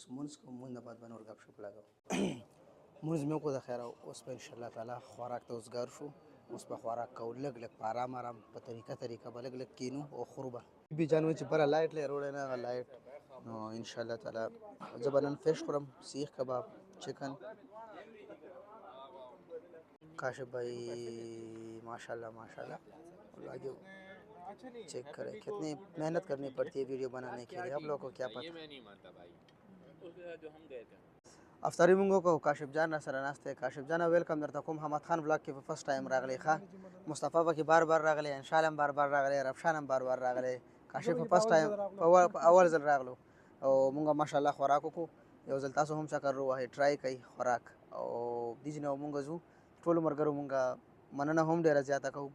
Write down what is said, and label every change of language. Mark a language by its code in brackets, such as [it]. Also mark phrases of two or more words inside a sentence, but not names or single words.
[ps] مونځ کوم مونځ نه بعد به نور ګپ شپ لګو مونځ مې وکړو د خیره اوس په انشاءالله تعالی خوراک ته اوسګار شو اوس به خوراک کوو لږ لږ په ارام ارام په طریقه به لږ لږ کینو او خورو به بي جان وایي چې بره لایټ لري روړی نه هغه لایټ نو انشاءالله تعالی زه به نن فش خورم [en] سیخ کباب چکن [ur] کاشف بھائی ماشاءاللہ ماشاءاللہ اللہ چیک کریں کتنی محنت کرنی پڑتی ہے ویڈیو بنانے کے لیے آپ لوگوں کو کیا پتا [ps] افطاری مونږ وکړو کاشف جان را سره ناست دی کاشف جان ویلکم درته کوم حمد خان بلاګ کې په [en] first time [ps] راغلی ښه مصطفی پکې بار راغلی انشال هم بار راغلی رفشان هم بار راغلی کاشف په [en] first time [ps] په اول ځل راغلو او مونږ ماشاءالله خوراک وکړو یو ځل تاسو هم چکر ووهئ ټرای کوئ خوراک او دې ځای نه مونږ ځو ټولو ملګرو مونږ مننه هم ډیره زیاته کوو.